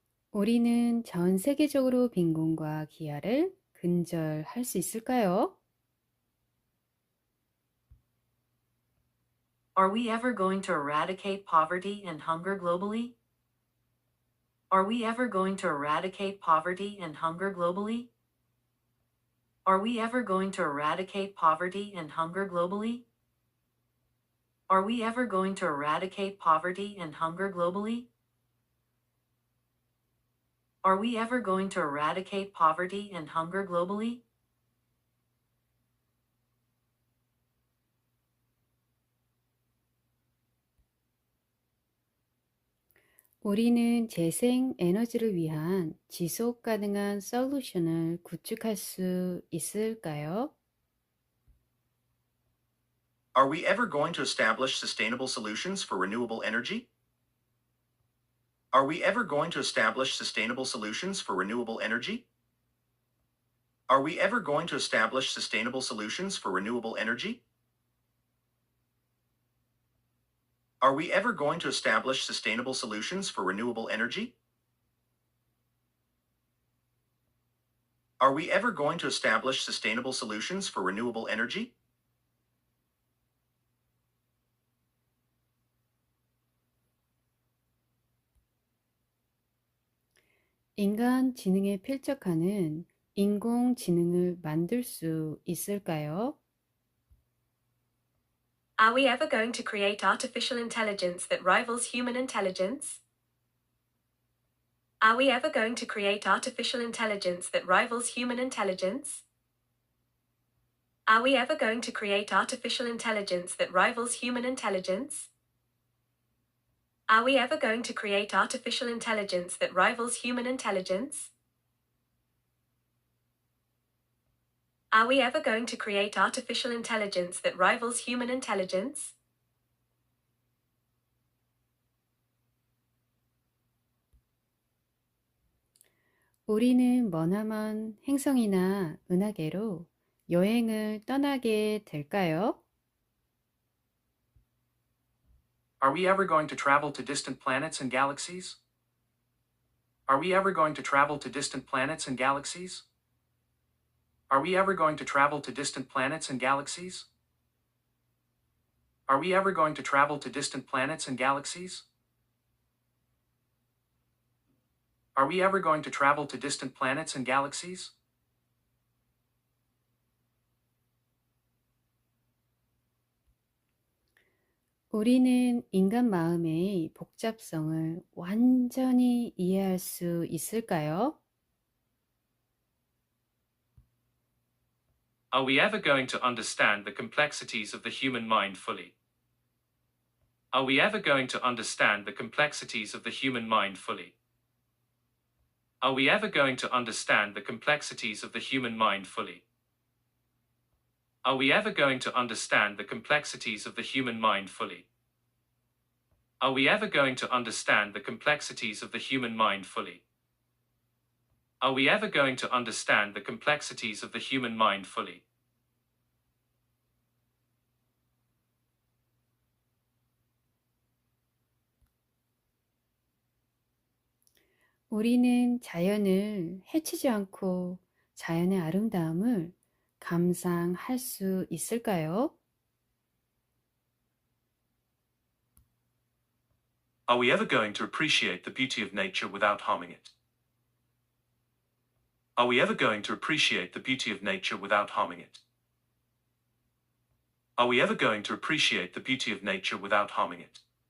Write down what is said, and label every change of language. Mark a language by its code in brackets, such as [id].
[ko] 우리는 전 세계적으로 빈곤과 기아를 근절할 수 있을까요? [en] Are we ever going to eradicate poverty and hunger globally? Are we ever going to eradicate poverty and hunger globally? Are we ever going to eradicate poverty and hunger globally? Are we ever going to eradicate poverty and hunger globally? Are we ever going to eradicate poverty and hunger globally? [ko] 우리는 재생 에너지를 위한 지속 가능한 솔루션을 구축할 수 있을까요? [en] Are we ever going to establish sustainable solutions for renewable energy? Are we ever going to establish sustainable solutions for renewable energy? Are we ever going to establish sustainable solutions for renewable energy? Are we ever going to establish sustainable solutions for renewable energy? Are we ever going to establish sustainable solutions for renewable energy? [ko] 인간 지능에 필적하는 인공지능을 만들 수 있을까요? [en] Are we ever going to create artificial intelligence that rivals human intelligence? Are we ever going to create artificial intelligence that rivals human intelligence? Are we ever going to create artificial intelligence that rivals human intelligence? Are we ever going to create artificial intelligence that rivals human intelligence? Are we ever going to create artificial intelligence that rivals human intelligence? [ko] 우리는 머나먼 행성이나 은하계로 여행을 떠나게 될까요? [en] Are we ever going to travel to distant planets and galaxies? Are we ever going to travel to distant planets and galaxies? Are we ever going to travel to distant planets and galaxies? Are we ever going to travel to distant planets and galaxies? Are we ever going to travel to distant planets and galaxies? [ko] 우리는 인간 마음의 복잡성을 완전히 이해할 수 있을까요? [en] Are we ever going to understand the complexities of the human mind fully? Are we ever going to understand the complexities of the human mind fully? Are we ever going to understand the complexities of the human mind fully? Are we ever going to understand the complexities of the human mind fully? Are we ever going to understand the complexities of the human mind fully? Are we ever going to understand the complexities of the human mind fully? [ko] 우리는 자연을 해치지 않고 자연의 아름다움을 감상할 수 있을까요? [en] Are we ever going to appreciate the beauty of nature without harming it? Are we ever going to appreciate the beauty of nature without harming it? Are we ever going to appreciate the beauty of nature without harming it?